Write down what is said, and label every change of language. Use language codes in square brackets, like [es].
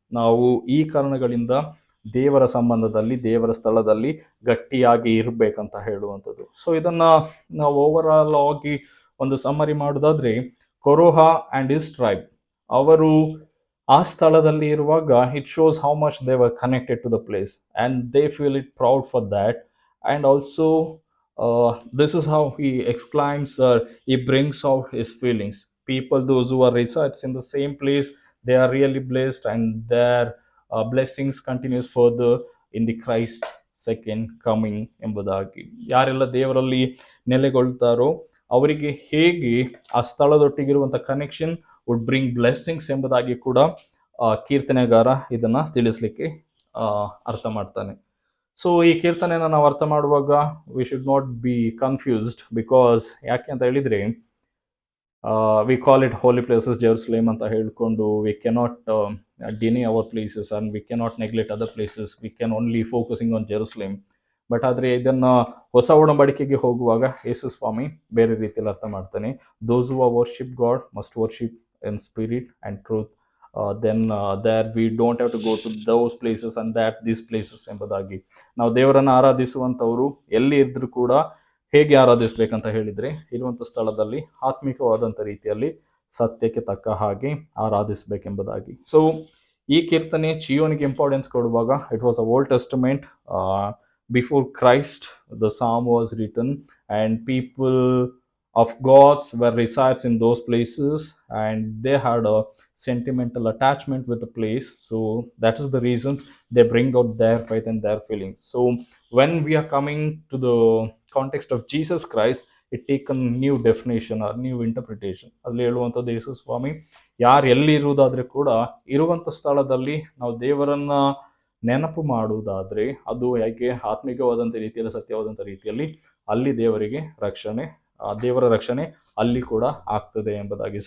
[kn] ನಾವು ಈ ಕಾರಣಗಳಿಂದ ದೇವರ ಸಂಬಂಧದಲ್ಲಿ, ದೇವರ ಸ್ಥಳದಲ್ಲಿ ಗಟ್ಟಿಯಾಗಿ ಇರಬೇಕಂತ ಹೇಳುವಂಥದ್ದು. ಸೊ ಇದನ್ನ ನಾವು ಓವರ್ ಆಲ್ ಆಗಿ ಒಂದು ಸಮ್ಮರಿ ಮಾಡೋದಾದ್ರೆ, ಕೊರೋಹ ಆ್ಯಂಡ್ ಇಸ್ ಟ್ರೈಬ್ ಅವರು ಆ ಸ್ಥಳದಲ್ಲಿ ಇರುವಾಗ [en] It shows how much they were connected to the place and they feel it proud for that. And also this is how he exclaims, he brings out his feelings. People those who are resides in the same place, they are really blessed and their blessings continues further in the Christ second coming [kn] ಎಂಬುದಾಗಿ. ಯಾರೆಲ್ಲ ದೇವರಲ್ಲಿ ನೆಲೆಗೊಳ್ತಾರೋ ಅವರಿಗೆ ಹೇಗೆ ಆ ಸ್ಥಳದೊಟ್ಟಿಗಿರುವಂಥ connection [en] would bring blessings [kn] ಎಂಬುದಾಗಿ ಕೂಡ ಕೀರ್ತನೆಗಾರ ಇದನ್ನ ತಿಳಿಸ್ಲಿಕ್ಕೆ ಅರ್ಥ ಮಾಡ್ತಾನೆ. ಸೊ ಈ ಕೀರ್ತನೆಯನ್ನು ನಾವು ಅರ್ಥ ಮಾಡುವಾಗ [en] we should not be confused, because [kn] ಯಾಕೆ ಅಂತ ಹೇಳಿದರೆ [en] we call it holy places Jerusalem [kn] ಅಂತ ಹೇಳಿಕೊಂಡು [en] We cannot deny our places and we cannot neglect other places, we can only focusing on Jerusalem. [kn] But ಆದರೆ ಇದನ್ನು ಹೊಸ ಒಡಂಬಡಿಕೆಗೆ ಹೋಗುವಾಗ ಯೇಸು ಸ್ವಾಮಿ ಬೇರೆ ರೀತಿಯಲ್ಲಿ ಅರ್ಥ ಮಾಡ್ತಾನೆ. [en] those who are worship God must worship in spirit and truth, then there we don't have to go to those places and that these places [kn] ಎಂಬುದಾಗಿ. ನಾವು ದೇವರನ್ನು ಆರಾಧಿಸುವಂಥವರು ಎಲ್ಲಿ ಇದ್ರೂ ಕೂಡ ಹೇಗೆ ಆರಾಧಿಸ್ಬೇಕಂತ ಹೇಳಿದರೆ ಇರುವಂಥ ಸ್ಥಳದಲ್ಲಿ ಆತ್ಮಿಕವಾದಂಥ ರೀತಿಯಲ್ಲಿ ಸತ್ಯಕ್ಕೆ ತಕ್ಕ ಹಾಗೆ ಆರಾಧಿಸ್ಬೇಕೆಂಬುದಾಗಿ. ಸೊ ಈ ಕೀರ್ತನೆ ಚಿಯೋನಿಗೆ ಇಂಪಾರ್ಟೆನ್ಸ್ ಕೊಡುವಾಗ [en] It was a Old Testament, before Christ the psalm was written and people of gods were resides in those places and they had a sentimental attachment with the place. So that is the reasons they bring out their faith and their feelings. So when we are coming to the context of Jesus Christ, it take a new definition or new interpretation. [kn] ಅಲ್ಲಿ ಹೇಳುವಂಥದ್ದು ಯೇಸು ಸ್ವಾಮಿ ಯಾರು ಎಲ್ಲಿ ಇರುವುದಾದ್ರೆ ಕೂಡ ಇರುವಂಥ ಸ್ಥಳದಲ್ಲಿ ನಾವು ದೇವರನ್ನ ನೆನಪು ಮಾಡುವುದಾದ್ರೆ ಅದು ಹೇಗೆ ಆತ್ಮಿಕವಾದಂಥ ರೀತಿಯಲ್ಲಿ, ಸತ್ಯವಾದಂಥ ರೀತಿಯಲ್ಲಿ ಅಲ್ಲಿ ದೇವರಿಗೆ ರಕ್ಷಣೆ, ದೇವರ ರಕ್ಷಣೆ ಅಲ್ಲಿ ಕೂಡ ಆಗ್ತದೆ ಎಂಬುದಾಗಿ.